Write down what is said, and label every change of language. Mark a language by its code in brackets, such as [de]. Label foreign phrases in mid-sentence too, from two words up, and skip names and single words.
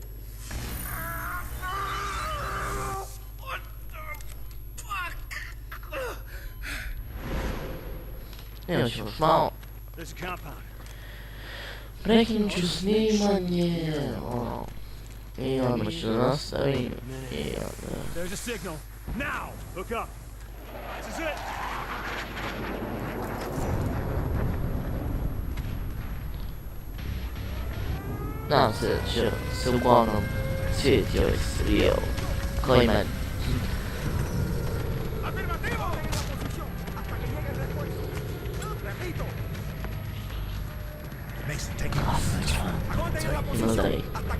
[en] What the fuck? [bs] Još malo. Prekinut ću snimanje, i onda ću da nastavim, i onda... [en] There's a signal. Now! Look up. This is it! [bs] Nadam se da će se uglavnom svidjeti ovaj serijal, kao i meni. Ima da ih.